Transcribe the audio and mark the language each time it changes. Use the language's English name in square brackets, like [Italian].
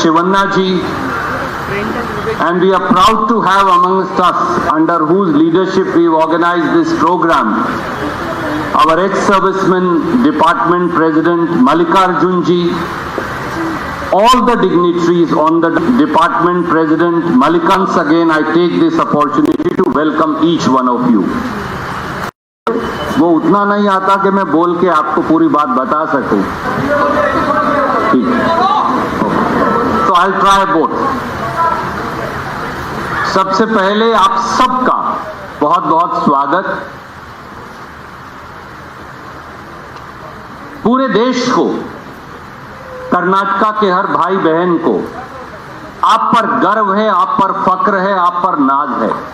[English] Shivanna ji, and we are proud to have amongst us, under whose leadership we organized this program, our ex-serviceman Department President Mallikarjun ji, all the dignitaries on the Department President Mallikarjun. Once again, I take this opportunity to welcome each one of you. [Hindi] वो उतना नहीं आता कि मैं बोल के आपको पूरी बात बता सकूं। ठीक, तो [English] I'll try both. [Hindi] सबसे पहले आप सबका बहुत बहुत स्वागत। पूरे देश को, कर्नाटका के हर भाई बहन को आप पर गर्व है, आप पर फक्र है, आप पर नाज है।